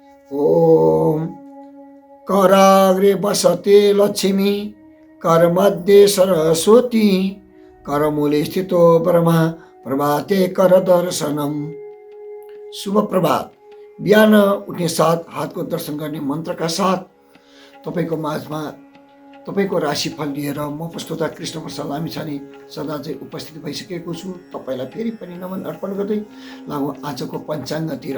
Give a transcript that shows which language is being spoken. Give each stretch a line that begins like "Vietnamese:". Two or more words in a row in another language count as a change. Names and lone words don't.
Sanskrit: ओम कराग्रे बसते लक्ष्मी करमध्ये सरस्वती करमूले स्थितो ब्रह्मा प्रभाते कर दर्शनम।
Nepali: शुभ प्रभात। बिहान उठ्ने साथ हातको दर्शन गर्ने मन्त्रका साथ तपाईँको माझमा तपाईँको राशिफल लिएर म प्रस्तुता कृष्ण प्रसाद लामिछाने सदा चाहिँ उपस्थित भइसकेको छु। तपाईँलाई फेरि पनि नमन अर्पण गर्दै लागौँ आजको पञ्चाङ्गतिर।